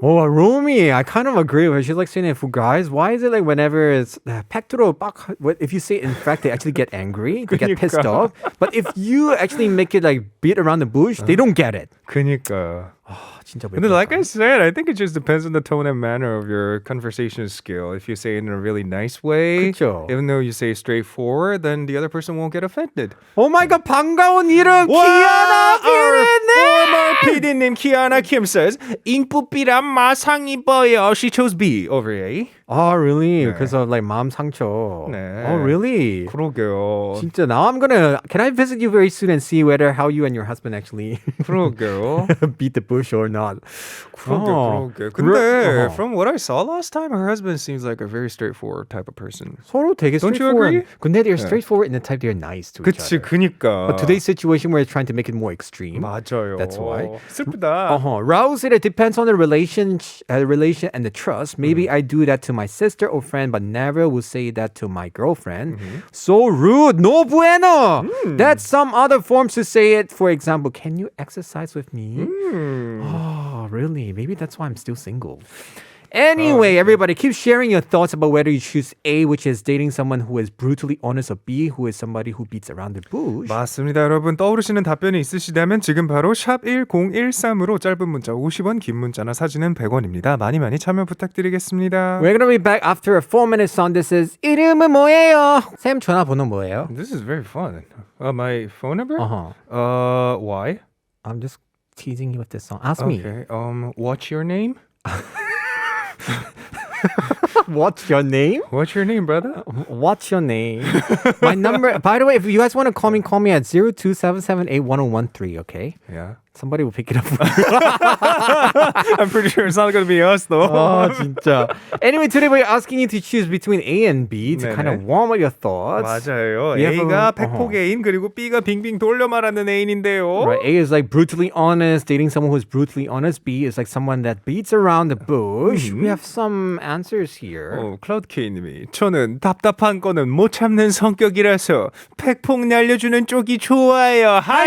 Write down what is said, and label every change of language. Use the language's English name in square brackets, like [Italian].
[English] Oh, Romy, I kind of agree with her. She's like saying it for guys. Why is it like whenever it's [Korean] 팩트로 빡, [English] if you say it in fact, they actually get angry, they get pissed off. But if you actually make it like beat around the bush, they don't get it. [Korean] 그니까. 진짜 근데 [English] like I said, I think it just depends on the tone and manner of your conversation skill. If you say it in a really nice way, [Korean] 그쵸. [English] even though you say straightforward, then the other person won't get offended. Oh my god, [Korean] 반가운 이름 키아나 피디님. [English] Former PD님 Kiana Kim says, [Korean] 인프피란 마상 입어요. [English] She chose B over A. Oh, really? Because of like [Korean] 마음 상처. 네. [English] Oh, really? [Korean] 그러게요. 진짜 [English] now can I visit you very soon and see whether how you and your husband actually [Korean] 그러게요. [English] beat the bush or not. [Korean] 그러게. 근데 [English] from what I saw last time, her husband seems like a very straightforward type of person. [Korean] 서로 되게 [English] Don't you straightforward. agree? [Korean] 근데 [English] they're straightforward in the type they're nice to each [Korean] 그치, [English] other. [Korean] 그니까. [English] But today's situation where it's trying to make it more extreme. 맞아요. That's why. 슬프다. Raul said it depends on the relation and the trust. Maybe I do that to my sister or friend, but never will say that to my girlfriend. So rude. No bueno. That's some other forms to say it. For example, can you exercise with me? Oh, really? Maybe that's why I'm still single. Anyway, everybody, keep sharing your thoughts about whether you choose A, which is dating someone who is brutally honest, or B, who is somebody who beats around the bush. [Korean] 맞습니다. 여러분 떠오르시는 답변이 있으시다면 지금 바로 샵 1013으로 짧은 문자 50원, 긴 문자나 사진은 100원입니다. 많이 참여 부탁드리겠습니다. [English] We're gonna be back after a 4-minute song. This is [Korean] 이름은 뭐예요? 쌤 전화번호 뭐예요? [English] This is very fun. My phone number? Why? I'm just teasing you with this song. Ask me. Okay. What's your name? What's your name? What's your name, brother? What's your name? My number. By the way, if you guys want to call me at 0277811013. Okay. Yeah. Somebody will pick it up. I'm pretty sure it's not going to be us though. [Korean] 진짜. [English] Anyway, today we're asking you to choose between A and B to [Korean] 네네. [English] kind of warm up your thoughts. [Korean] 맞아요. [English] We have [Korean] A가 [English] a- [Korean] 백폭 애인 그리고 B가 빙빙 돌려 말하는 애인인데요. [English] Right, A is like brutally honest, dating someone who's brutally honest. B is like someone that beats around the bush. We have some answers here. [Korean] 클라우드 K님이 저는 답답한 거는 못 참는 성격이라서 팩폭 날려주는 쪽이 좋아요.